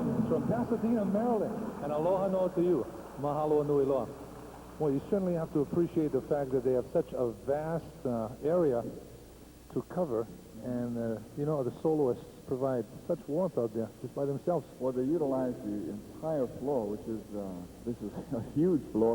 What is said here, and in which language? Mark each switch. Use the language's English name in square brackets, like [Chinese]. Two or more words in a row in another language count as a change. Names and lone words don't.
[English] from Pasadena, Maryland. And [Hawaiian] aloha no [English] to you. [Hawaiian] Mahalo nui loa. [English] Well, you certainly have to appreciate the fact that they have such a vast area to cover. And, you know, the soloists provide such warmth out there just by themselves. Well, they utilize the entire floor, which is, this is a huge floor.